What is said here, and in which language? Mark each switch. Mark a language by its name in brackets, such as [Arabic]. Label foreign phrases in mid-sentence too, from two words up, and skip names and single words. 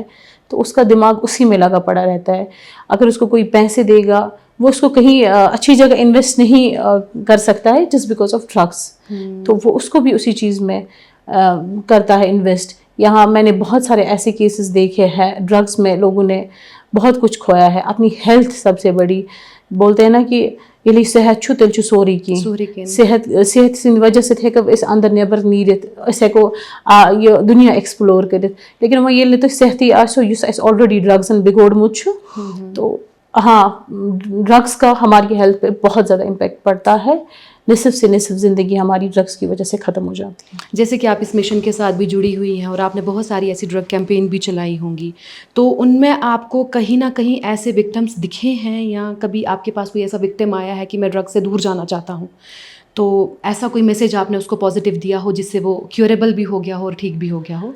[Urdu] تو اس کا دماغ اسی میں لگا پڑا رہتا ہے. اگر اس کو کوئی پیسے دے گا, وہ اس کو کہیں اچھی جگہ انویسٹ نہیں کر سکتا ہے [English] just because of drugs. [Urdu] تو وہ اس کو بھی اسی چیز میں کرتا ہے انویسٹ. یہاں میں نے بہت سارے ایسے کیسز دیکھے ہیں, ڈرگس میں لوگوں نے بہت کچھ کھویا ہے. اپنی ہیلتھ سب سے بڑی, بولتے ہیں نا کہ [Kashmiri] یلی صحت چھو تیل چھو سوری کی, صحت سند وجہ سے ہیکو اس اندر نیبر نیرت, اس ہیکو یہ دنیا ایکسپلور کرت. [Urdu] لیکن وہ [Kashmiri] ییٚلہِ نہٕ تُہۍ صحتی آسیو یُس اَسہِ آلریڈی ڈرگزن بگوڑمُت چھُ, [Urdu] تو ہاں ڈرگس کا ہماری ہیلتھ پہ بہت زیادہ امپیکٹ پڑتا ہے. نصف سے نصف زندگی ہماری ڈرگس کی وجہ سے ختم ہو جاتی ہے. جیسے کہ آپ اس مشن کے ساتھ بھی جڑی ہوئی ہیں اور آپ نے بہت ساری ایسی [English] drug campaign [Urdu] بھی چلائی ہوں گی, تو ان میں آپ کو کہیں نہ کہیں ایسے وکٹمس دکھے ہیں, یا کبھی آپ کے پاس کوئی ایسا وکٹم آیا ہے کہ میں ڈرگ سے دور جانا چاہتا ہوں, تو ایسا کوئی میسج آپ نے اس کو پازیٹیو دیا ہو جس سے وہ کیوریبل بھی ہو گیا ہو اور ٹھیک بھی ہو گیا ہو؟